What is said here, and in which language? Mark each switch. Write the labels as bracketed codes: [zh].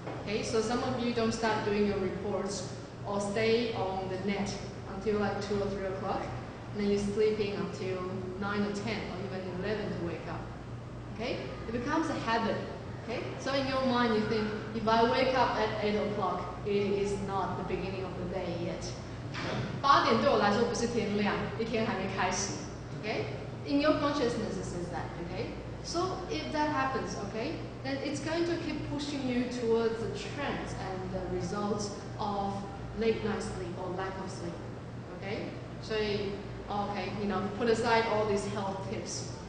[en] Okay, so some of you don't start doing your reports or stay on the net until like 2 or 3 o'clock, and then you're sleeping until 9 or 10 or even 11 to wake up. Okay, it becomes a habit. Okay, so in your mind you think, if I wake up at 8 o'clock, it is not the beginning of the day yet. [zh] 8点对我来说不是天亮，一天还没开始。 [en] Okay, in your consciousness it says that. Okay, so if that happens, okay, then it's going to keep pushing you towards the trends and the results of late night sleep or lack of sleep. Okay, so okay, put aside all these health tips.